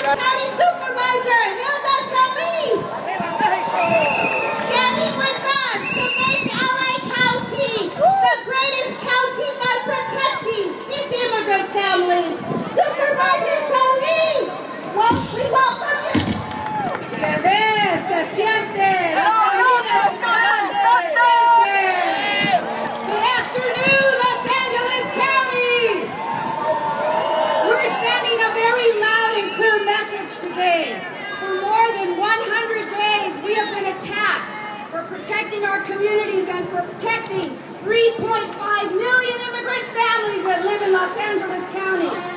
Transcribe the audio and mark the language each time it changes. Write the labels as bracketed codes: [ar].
[en] County Supervisor Hilda Solis, standing with us to make LA County the greatest county by protecting its immigrant families. Supervisor Solis, we welcome you. [es] Se ve, se siente, las familias están presentes. [en] Good afternoon, Los Angeles County. We're sending a very loud and clear message today. For more than 100 days, we have been attacked for protecting our communities and protecting 3.5 million immigrant families that live in Los Angeles County.